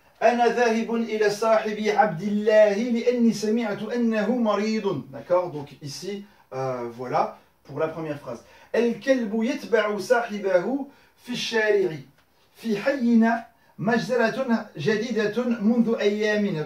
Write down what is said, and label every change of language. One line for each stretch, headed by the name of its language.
Arabic: أنا ذاهب إلى صاحبي عبد الله لأني سمعت أنه مريض.
French: D'accord? Donc ici, voilà, pour la première phrase.
Arabic: الكلب يتبع صاحبه في الشارع. في حينا مجزرة جديدة منذ أيام.